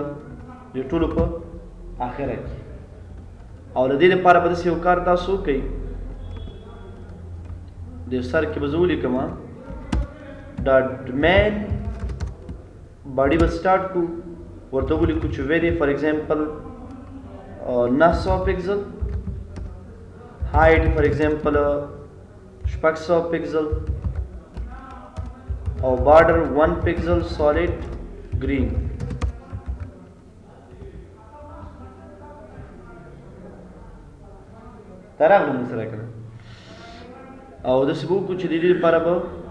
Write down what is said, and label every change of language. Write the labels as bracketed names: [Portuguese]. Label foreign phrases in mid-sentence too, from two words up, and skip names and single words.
[Pashto] د ټولو په آخره کې. او د دې لپاره به داسې یو کار تاسو وکئ، د سر کې به زه ولیکم [English] dot main body [Pashto] به سټارټ کړو، ورته ولیکو چې ویری [English] for example 900 pixel, height for example 600 pixel, او border 1 pixel solid green. [Pashto] دا راغله موږ سره که نه؟ او داسې به وکړو چې د دې لپاره به